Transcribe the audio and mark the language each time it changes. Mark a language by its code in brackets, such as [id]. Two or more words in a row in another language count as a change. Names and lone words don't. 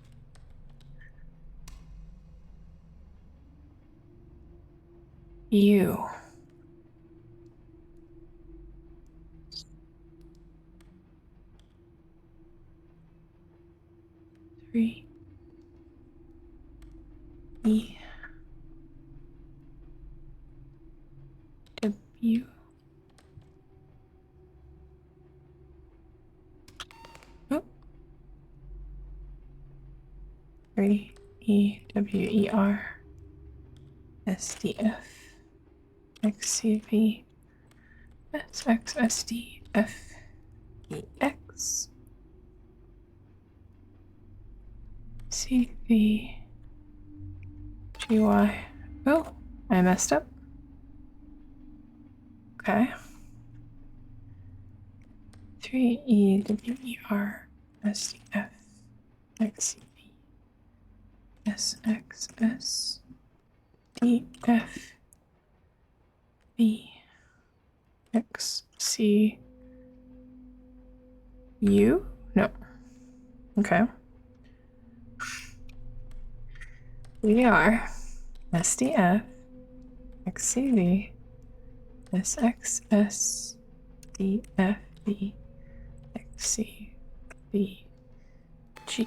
[en] You. Three. E. W. Oh. 3. E. W. E. R. S. D. F. X. C. V. S. X. S. D. F. E. X. C. V. G. Y. Oh, I messed up. Okay. 3. E. W. E. R. S. D. F. X. C. V. S. X. S. D. F. V. X. C. U? No. Okay. We are SDF, XCV, SXS, DFV, XCV, G.